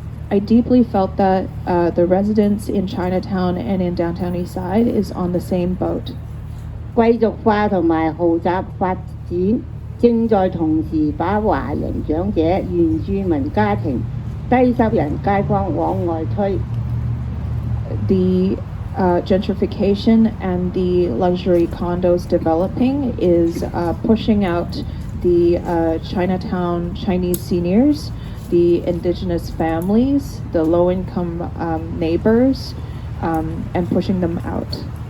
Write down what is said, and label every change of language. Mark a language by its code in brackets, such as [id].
[en] I deeply felt that the residents in Chinatown and in Downtown East Side is on the same boat. [yue] 貴族化同埋豪宅發展正在同時把華人長者、原住民家庭、低收入街坊往外推。 [en] The gentrification and the luxury condos developing is pushing out the Chinatown Chinese seniors, the indigenous families, the low-income neighbors, and pushing them out.